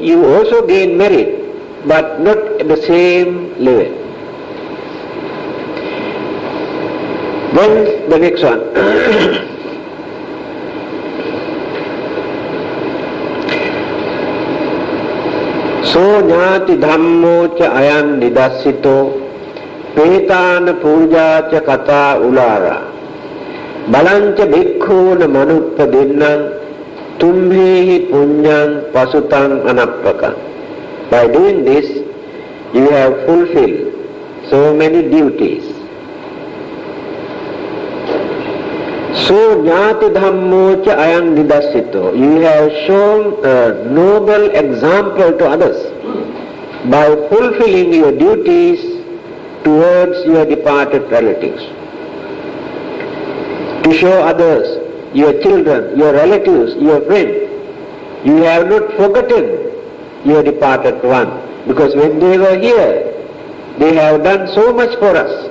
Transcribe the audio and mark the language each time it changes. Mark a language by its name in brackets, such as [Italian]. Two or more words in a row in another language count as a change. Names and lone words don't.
[English] You also gain merit, but not at the same level. Then the next one. [Pali] So jnati dhammo cha ayan nidassito petana puja cha kata ulara balancha bhikkhuna manuppadinnan tumbhehi punyang pasutang anappaka. [English] By doing this, you have fulfilled so many duties. [Pali] So jnati dhammo cha ayam nidassito. [English] You have shown a noble example to others by fulfilling your duties towards your departed relatives. To show others, your children, your relatives, your friends, you have not forgotten your departed one, because when they were here, they have done so much for us.